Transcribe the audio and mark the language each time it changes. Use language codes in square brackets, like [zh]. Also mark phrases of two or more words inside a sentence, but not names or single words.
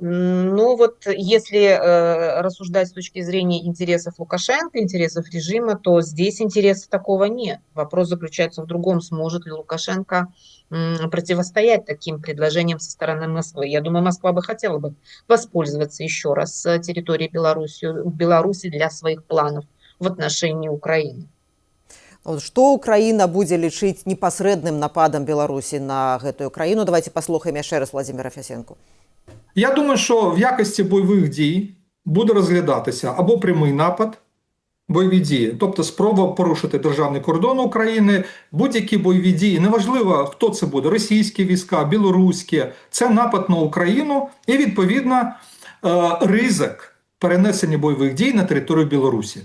[ru] Но вот если рассуждать с точки зрения интересов Лукашенко, интересов режима, то здесь интереса такого нет. Вопрос заключается в другом: сможет ли Лукашенко противостоять таким предложениям со стороны Москвы. Я думаю, Москва бы хотела бы воспользоваться еще раз территорией Беларуси для своих планов в отношении Украины. [be] Што Украіна будзе лічыць непасрэдным нападам Беларусі на гэтую краіну? Давайте паслухаем яшчэ раз Владимира Фесенку. [uk] Я думаю, що в якості бойових дій буде розглядатися або прямий напад, бойові дії, тобто спроба порушити державний кордон України, будь-які бойові дії, неважливо, хто це буде, російські війська, білоруські, це напад на Україну і, відповідно, ризик перенесення бойових дій на територію Білорусі.